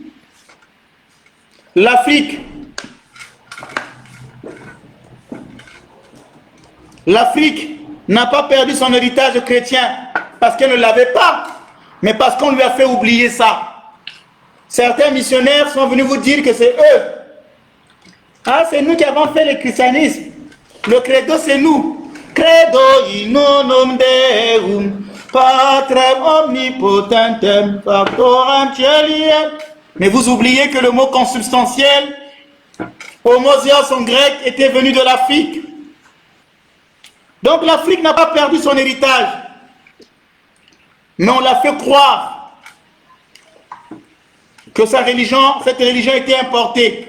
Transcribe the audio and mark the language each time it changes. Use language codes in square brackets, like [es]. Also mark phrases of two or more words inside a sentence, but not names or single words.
[fr] L'Afrique n'a pas perdu son héritage chrétien parce qu'elle ne l'avait pas, mais parce qu'on lui a fait oublier ça. Certains missionnaires sont venus vous dire que c'est eux. Ah, c'est nous qui avons fait le christianisme. Le credo, c'est nous. [la] Credo in nonum Deum, Patrem omnipotentem, factorem celiem. [fr] Mais vous oubliez que le mot consubstantiel, homozios en grec, était venu de l'Afrique. Donc l'Afrique n'a pas perdu son héritage. Mais on l'a fait croire que cette religion était importée.